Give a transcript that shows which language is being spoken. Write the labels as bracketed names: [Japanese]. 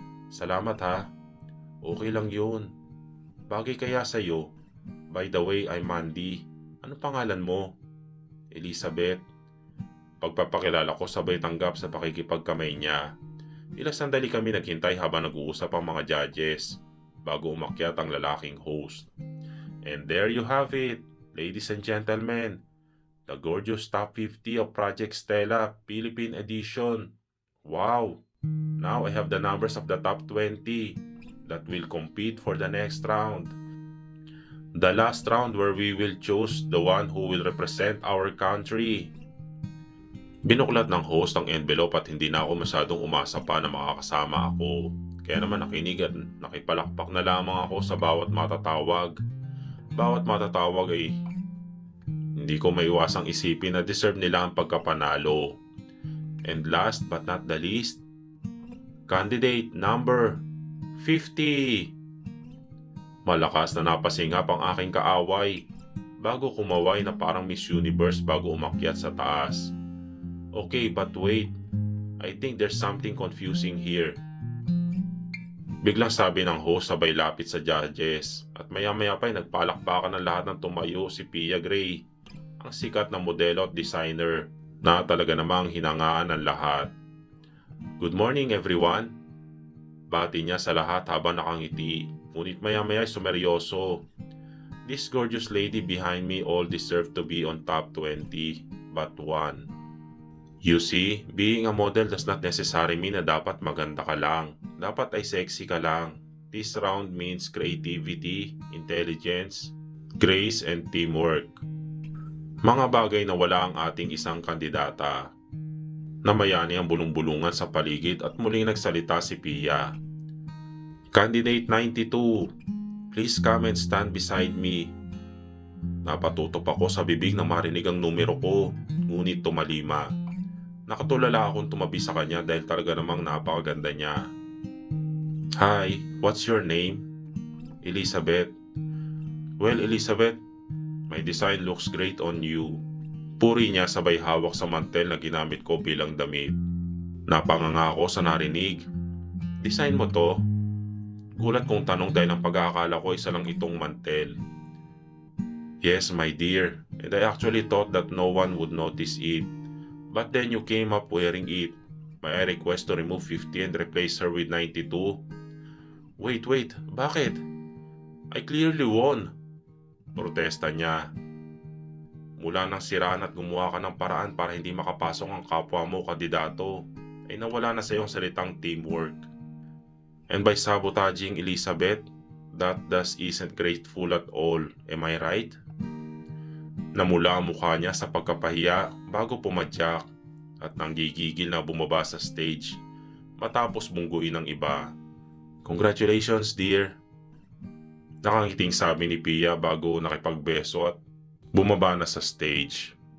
[Filipino] Salamat ha. Okay lang yun. Bagay kaya sa'yo. [English] By the way, I'm Mandy. [Filipino] Ano pangalan mo? [English] Elizabeth. [Filipino] Pagpapakilala ko sabay tanggap sa pakikipagkamay niya. Ilang sandali kami naghintay habang nag-uusap ang mga judges bago umakyat ang lalaking host. [English] And there you have it, ladies and gentlemen. The gorgeous top 50 of Project Stella Philippine Edition. Wow! Now I have the numbers of the top 20 that will compete for the next round. The last round where we will choose the one who will represent our country. [Filipino] Binuklat ng host ang envelope at hindi na ako masyadong umasa pa na makakasama ako. Kaya naman nakinig at nakipalakpak na lamang ako sa bawat matatawag. Bawat matatawag ay hindi ko maiwasang isipin na deserve nila ang pagkapanalo. [English] And last but not the least, candidate number 50. [Filipino] Malakas na napasingap ang aking kaaway bago kumaway na parang Miss Universe bago umakyat sa taas. [English] Okay, but wait. I think there's something confusing here. [Filipino] Biglang sabi ng host sabay lapit sa judges at maya-maya pa ay nagpalakpakan ng lahat ng tumayo si Pia Gray, ang sikat na modelo at designer na talaga namang hinangaan ng lahat. [English] Good morning everyone. [Filipino] Bati niya sa lahat habang nakangiti, ngunit maya-maya ay sumeryoso. [English] This gorgeous lady behind me all deserve to be on top 20, but one. You see, being a model does not necessarily mean [Filipino] na dapat maganda ka lang. Dapat ay sexy ka lang. [English] This round means creativity, intelligence, grace, and teamwork. [Filipino] Mga bagay na wala ang ating isang kandidata. Namayani ang bulong-bulungan sa paligid at muling nagsalita si Pia. [English] Candidate 92, please come and stand beside me. [Filipino] Napatutok ako sa bibig na marinig ang numero ko, ngunit tumalima. Nakatulala akong tumabi sa kanya dahil talaga namang napakaganda niya. [English] Hi, what's your name? Elizabeth. Well, Elizabeth, my design looks great on you. [Filipino] Puri niya sabay hawak sa mantel na ginamit ko bilang damit. Napanganga ako sa narinig. Design mo to? Gulat kong tanong dahil ang pag-aakala ko isa lang itong mantel. [English] Yes, my dear, and I actually thought that no one would notice it. But then you came up wearing it. May I request to remove 50 and replace her with 92? Wait, [Filipino] bakit? [English] I clearly won. [Filipino] Protesta niya. Mula nang siraan at gumawa ka ng paraan para hindi makapasok ang kapwa mo kandidato, ay nawala na sa iyong salitang teamwork. [English] And by sabotaging Elizabeth, that thus isn't grateful at all, am I right? [Filipino] Namula ang mukha niya sa pagkapahiya bago pumadyak at nanggigigil na bumaba sa stage matapos bungguin ng iba. [English] Congratulations dear! [Filipino] Nakangiting sabi ni Pia bago nakipagbeso at bumaba na sa stage.